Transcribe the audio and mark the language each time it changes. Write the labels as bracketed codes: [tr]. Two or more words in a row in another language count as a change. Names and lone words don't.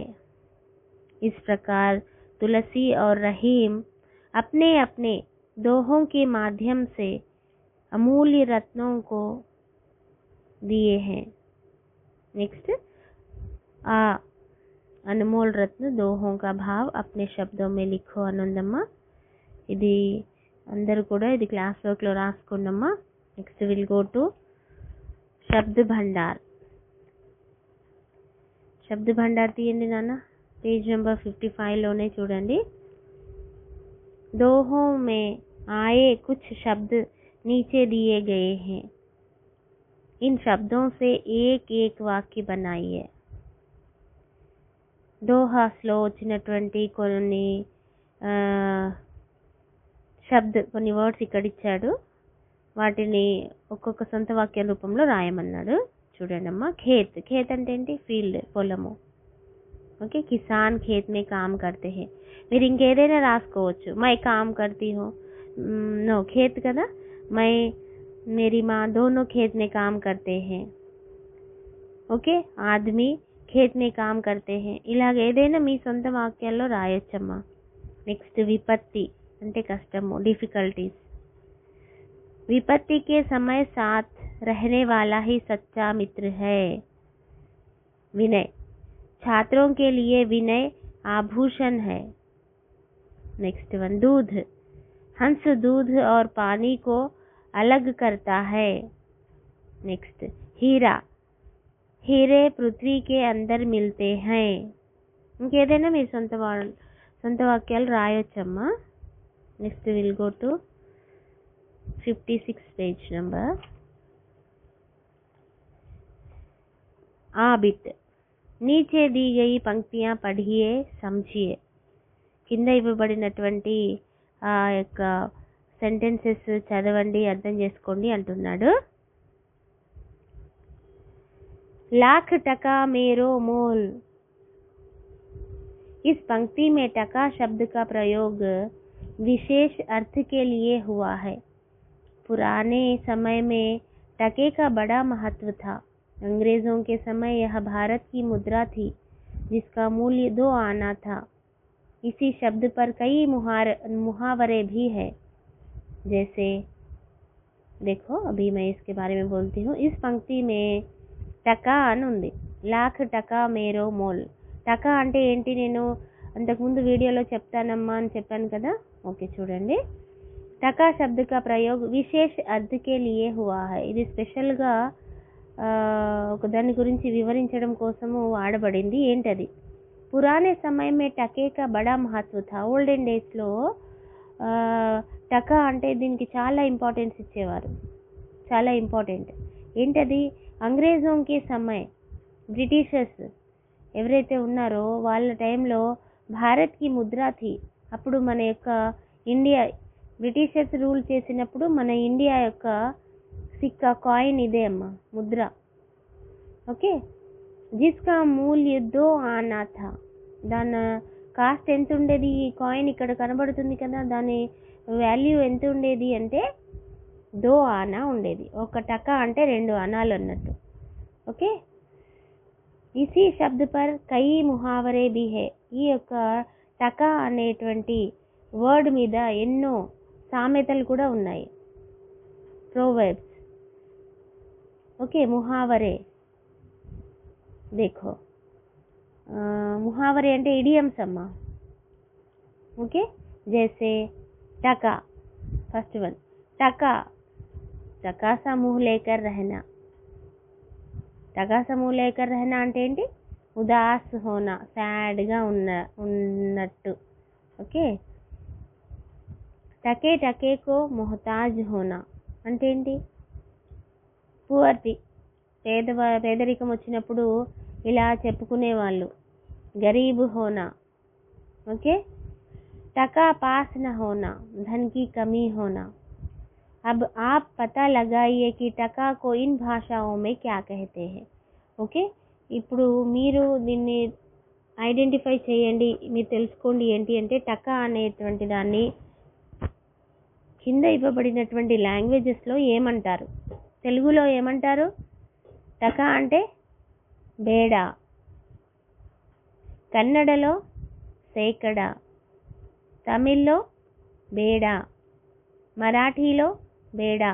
[hi] इस प्रकार तुलसी और रहीम अपने अपने दोहों के माध्यम से अमूल्य रत्नों को दिए हैं. नेक्स्ट, अनमोल रत्न दोहों का भाव अपने शब्दों में लिखो आनंदम्मा. [te] ఇది అందరూ కూడా ఇది క్లాస్ వర్క్ లో రాసుకోండమ్మా. [en] next will go to శబ్ద భండార్. [te] शब्द भंडार తీయండి నాన్న. [en] page number [te] 55 लोने చూడండి. [hi] दोहों में आए कुछ शब्द नीचे दिए गए हैं. इन शब्दों से एक एक वाक्य बनाइए. [te] దోహాస్లో వచ్చినటువంటి కొన్ని శబ్ద్ కొన్ని వర్డ్స్ ఇక్కడ ఇచ్చాడు, వాటిని ఒక్కొక్క సొంత వాక్య రూపంలో రాయమన్నాడు. చూడండి అమ్మా. ఖేత్, ఖేత్ అంటే ఏంటి? ఫీల్డ్, పొలము. ఓకే, [hi] किसान खेत में काम करते हैं. [te] మీరు ఇంకేదైనా రాసుకోవచ్చు. [hi] मैं काम करती हूँ, నో ఖేత్ కదా. मैं मेरी माँ दोनों खेत में काम करते हैं. ఓకే, आदमी खेत में काम करते हैं. [te] ఇలాగ ఏదైనా మీ సొంత వాక్యాల్లో రాయొచ్చమ్మా. నెక్స్ట్ విపత్తి అంటే కష్టము, డిఫికల్టీస్. [hi] विपत्ति के समय साथ रहने वाला ही सच्चा मित्र है. विनय, छात्रों के लिए विनय आभूषण है. [en] next one, दूध. [hi] हंस दूध और पानी को अलग करता है. नेक्स्ट, हीरा. हीरे पृथ्वी के अंदर मिलते हैं. [te] ఇంకేదైనా మీరు సొంత వాక్యాలు రాయొచ్చమ్మా. [en] next will go to 56 page number. आबिट. [hi] नीचे दी गई पंक्तियां पढ़िए समझिए. [te] కింద ఇవ్వబడినటువంటి ఆ యొక్క సెంటెన్సెస్ చదవండి, అర్థం చేసుకోండి అంటున్నాడు. [hi] लाख टका मेरो मोल. इस पंक्ति में टका शब्द का प्रयोग विशेष अर्थ के लिए हुआ है. पुराने समय में टके का बड़ा महत्व था. अंग्रेजों के समय यह भारत की मुद्रा थी जिसका मूल्य 2 आना था. इसी शब्द पर कई मुहावरे भी है. जैसे देखो, अभी मैं इसके बारे में बोलती हूँ. इस पंक्ति में टका [te] అని ఉంది. [hi] लाख टका मेरो मोल. [te] టకా అంటే ఏంటి? నేను అంతకుముందు వీడియోలో చెప్తానమ్మా అని చెప్పాను కదా. ఓకే, చూడండి. [hi] टका शब्द का प्रयोग विशेष अर्थ के लिए हुआ है. [te] ఇది స్పెషల్గా ఒక దాని గురించి వివరించడం కోసము వాడబడింది. [hi] ఏంటది? पुराने समय में टके का बड़ा महत्व था. [te] ఓల్డెన్ డేస్లో టకా అంటే దీనికి చాలా ఇంపార్టెన్స్ ఇచ్చేవారు, చాలా ఇంపార్టెంట్. ఏంటది? [hi] अंग्रेज़ों की समय, [te] బ్రిటిషర్స్ ఎవరైతే ఉన్నారో వాళ్ళ టైంలో [hi] भारत की मुद्रा थी. [te] అప్పుడు మన యొక్క ఇండియా, బ్రిటిషర్స్ రూల్ చేసినప్పుడు మన ఇండియా యొక్క సిక్కా, కాయిన్ ఇదే అమ్మా, ముద్ర. ఓకే, [hi] जिसका मूल्य 2 आना था. [te] దాని కాస్ట్ ఎంత ఉండేది? ఈ కాయిన్ ఇక్కడ కనబడుతుంది కదా, దాని వాల్యూ ఎంత ఉండేది అంటే 2 ఆనా ఉండేది. ఒక టకా అంటే 2 ఆనాలు అన్నట్టు. ఓకే, [hi] इसी शब्द पर कई मुहावरे भी हैं. [te] ఈ యొక్క టకా అనేటువంటి వర్డ్ మీద ఎన్నో సామెతలు కూడా ఉన్నాయి, ప్రోవర్బ్స్. ఓకే, ముహావరే. [hi] देखो, मुहावरे [te] అంటే ఇడియమ్స్ అమ్మా. ఓకే, [hi] जैसे टका. [en] first one, [hi] टका. टका सा मुंह लेकर रहना. टका सा मुंह लेकर रहना [te] అంటే ఏంటి? [hi] उदास होना, [te] సాడ్గా ఉన్నట్టు. [hi] ఓకే, टके टके को मोहताज होना [te] అంటే ఏంటి? పువర్టీ, పేదరికం వచ్చినప్పుడు ఇలా చెప్పుకునేవాళ్ళు, [hi] ग़रीब होना. ఓకే, टका पास न होना, धन की कमी होना. अब आप पता लगाइए कि टका को इन भाषाओं में क्या कहते हैं. [te] ఓకే, ఇప్పుడు మీరు దీన్ని ఐడెంటిఫై చేయండి, మీరు తెలుసుకోండి. ఏంటి అంటే టకా అనేటువంటి దాన్ని కింద ఇవ్వబడినటువంటి లాంగ్వేజెస్లో ఏమంటారు? తెలుగులో ఏమంటారు? టకా అంటే బేడా, కన్నడలో సేకడ, తమిళ్లో బేడా, మరాఠీలో బేడా.